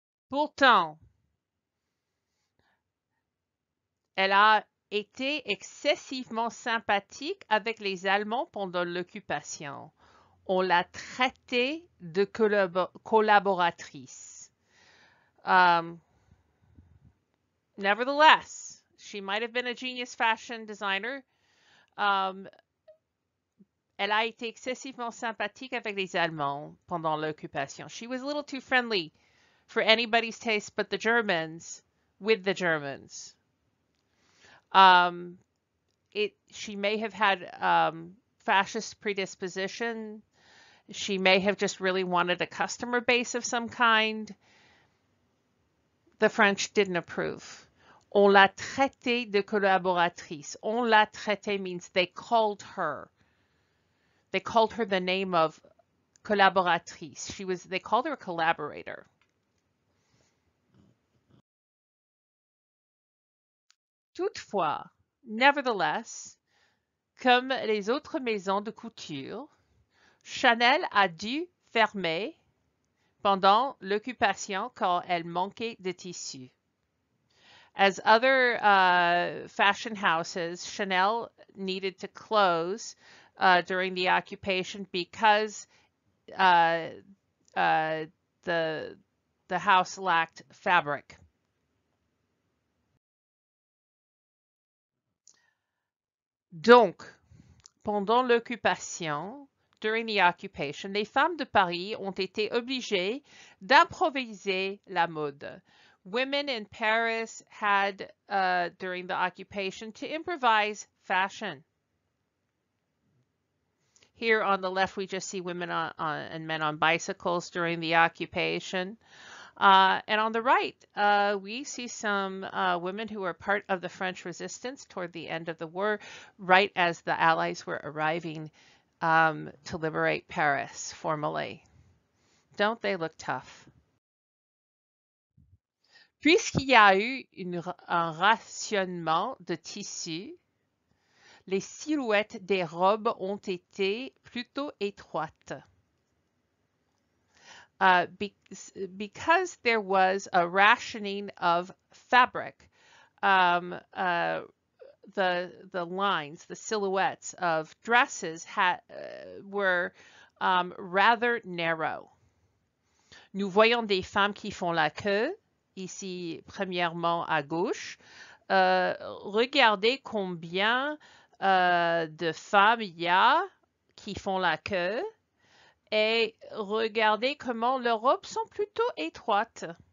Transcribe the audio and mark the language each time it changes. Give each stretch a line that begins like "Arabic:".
French: Pourtant, elle a été excessivement sympathique avec les Allemands pendant l'occupation. On l'a traitée de collaboratrice.
English: Nevertheless, she might have been a genius fashion designer.
French: Elle a été excessivement sympathique avec les Allemands pendant l'occupation.
English: She was a little too friendly for anybody's taste but the Germans with the Germans. She may have had fascist predisposition. She may have just really wanted a customer base of some kind. The French didn't approve.
French: On l'a traitée de collaboratrice. On l'a traitée
English: means they called her. They called her the name of collaboratrice. They called her a collaborator.
French: Toutefois, nevertheless, comme les autres maisons de couture, Chanel a dû fermer pendant l'occupation quand elle manquait de tissu.
English: As other fashion houses, Chanel needed to close during the occupation because the house lacked fabric.
French: Donc, pendant l'occupation,
English: during the occupation,
French: les femmes de Paris ont été obligées d'improviser la mode.
English: Women in Paris had, during the occupation, to improvise fashion. Here on the left, we just see women and men on bicycles during the occupation. And on the right, we see some women who were part of the French resistance toward the end of the war, right as the Allies were arriving to liberate Paris formally. Don't they look tough?
French: Puisqu'il y a eu un rationnement de tissu, les silhouettes des robes ont été plutôt étroites.
English: Because there was a rationing of fabric, the lines, the silhouettes of dresses were rather narrow.
French: Nous voyons des femmes qui font la queue, ici premièrement à gauche. Regardez combien de femmes il y a qui font la queue. Et regardez comment leurs robes sont plutôt étroites.